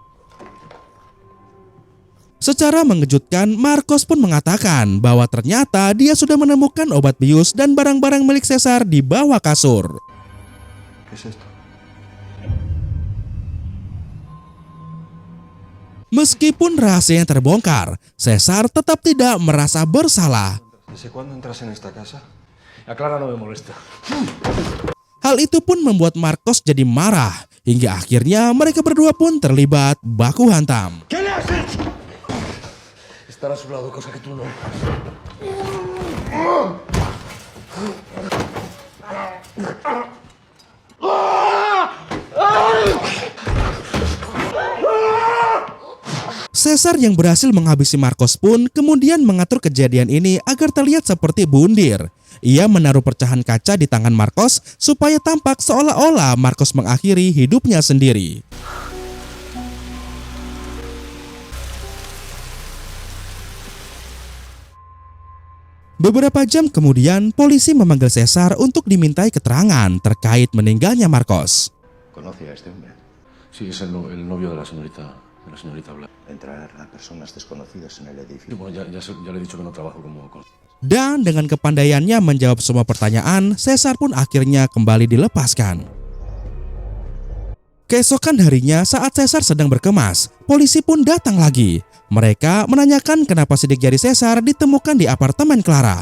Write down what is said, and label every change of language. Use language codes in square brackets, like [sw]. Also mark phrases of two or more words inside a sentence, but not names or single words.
[id] Secara mengejutkan, Marcos pun mengatakan bahwa ternyata dia sudah menemukan obat bius dan barang-barang milik Cesar di bawah kasur. Meskipun rahasianya terbongkar, Cesar tetap tidak merasa bersalah. [es] ¿Desde cuándo entras en esta casa? A Clara no me molesta. [id] Hal itu pun membuat Marcos jadi marah, hingga akhirnya mereka berdua pun terlibat baku hantam. [es] Estar a su lado, cosa que tú no. [id] Cesar yang berhasil menghabisi Marcos pun kemudian mengatur kejadian ini agar terlihat seperti bundir. Ia menaruh pecahan kaca di tangan Marcos supaya tampak seolah-olah Marcos mengakhiri hidupnya sendiri. Beberapa jam kemudian, polisi memanggil Cesar untuk dimintai keterangan terkait meninggalnya Marcos. [es] ¿Conoce a este hombre? Sí, es el novio de la señorita Blanca. Entrar a personas desconocidas en el Sí, edificio. bueno, ya le he dicho que no trabajo como... [id] Dan dengan kepandaiannya menjawab semua pertanyaan, Cesar pun akhirnya kembali dilepaskan. Keesokan harinya saat Cesar sedang berkemas, polisi pun datang lagi. Mereka menanyakan kenapa sidik jari Cesar ditemukan di apartemen Clara.